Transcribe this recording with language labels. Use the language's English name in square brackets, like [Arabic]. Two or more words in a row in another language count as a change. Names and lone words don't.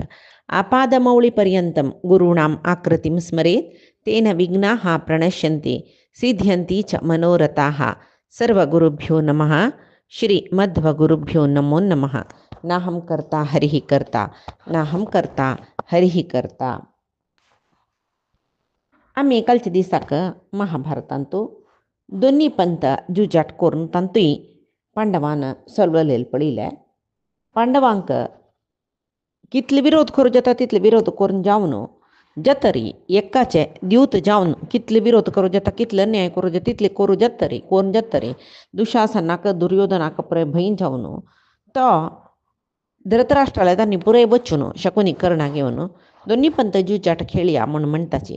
[Sanskrit] आपादमौलिपर्यन्तं गुरूणाम् आकृतिं स्मरेत् तेन विघ्नाः प्रणश्यन्ति सिद्ध्यन्ति च मनोरथाः। सर्वगुरुभ्यो नमः। श्रीमध्वगुरुभ्यो नमो नमः। नाहं कर्ता हरिः कर्ता नाहं कर्ता हरिः कर्ता. [Konkani] आम्ही कालच्या दिसाक महाभारतांतू दोन्ही पंथ जुजाट करून तांतूय पांडवान सलवलेले पडिल्ले. पांडवांक कितले विरोध करूं जाता तितले विरोध करून जावन जतरी एकाचे दिवत जावन कितले विरोध करूं जाता कितले न्याय करूं जाता तितले करून जातरी दुशासनाक दुर्योधनाक पळय भंय जावन तो धृतराष्ट्राला तांणी पुरय बच्चून शकुनी कर्णा घेवन दोन्ही पंथ जुजाट खेळया म्हण म्हणटाची.